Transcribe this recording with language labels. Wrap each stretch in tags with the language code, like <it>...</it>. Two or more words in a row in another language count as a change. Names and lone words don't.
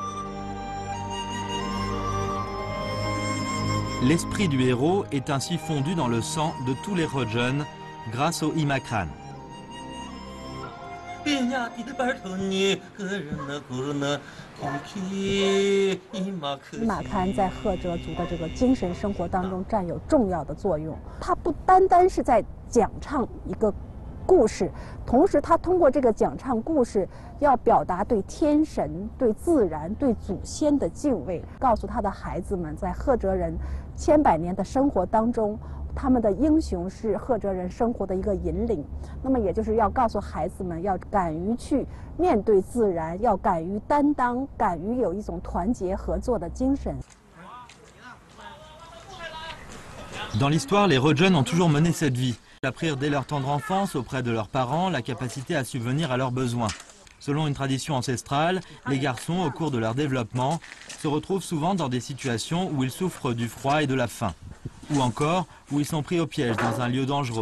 <fr>L'esprit du héros est ainsi fondu dans le sang de tous les Rojun grâce au Imakran.</fr> <zh>Imakran 在赫哲族的这个精神生活当中占有重要的作用。它不单单是在讲唱一个故事，同时他通过这个讲唱故事，要表达对天神、对自然、对祖先的敬畏，告诉他的孩子们，在赫哲人千百年的生活当中，他们的英雄是赫哲人生活的一个引领。那么，也就是要告诉孩子们，要敢于去面对自然，要敢于担当，敢于有一种团结合作的精神。</zh> <fr>Dans l'histoire, les Rojun ont toujours mené cette vie. Ils apprirent dès leur tendre enfance auprès de leurs parents la capacité à subvenir à leurs besoins. Selon une tradition ancestrale, les garçons, au cours de leur développement, se retrouvent souvent dans des situations où ils souffrent du froid et de la faim, ou encore où ils sont pris au piège dans un lieu dangereux.</fr>